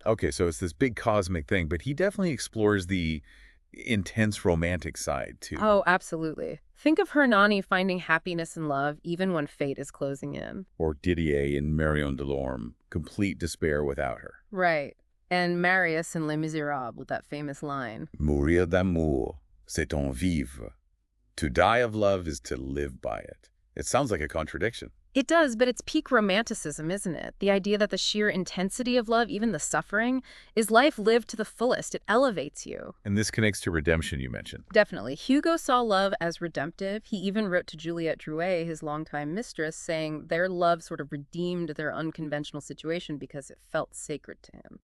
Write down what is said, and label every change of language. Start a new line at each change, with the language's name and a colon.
English: Okay, so it's this big cosmic thing, but he definitely explores the intense romantic side, too. Oh, absolutely. Think of Hernani finding happiness in love even when fate is closing in. Or Didier in Marion Delorme, complete despair without her. Right. And Marius in Les Miserables with that famous line.
French: Mourir d'amour, c'est en vivre.
English: To die of love is to live by it. It sounds like a contradiction. It does, but it's peak romanticism, isn't it? The idea that the sheer intensity of love, even the suffering, is life lived to the fullest. It elevates you. And this connects to redemption you mentioned. Definitely. Hugo saw love as redemptive. He even wrote to Juliette Drouet, his longtime mistress, saying their love sort of redeemed their unconventional situation because it felt sacred to him.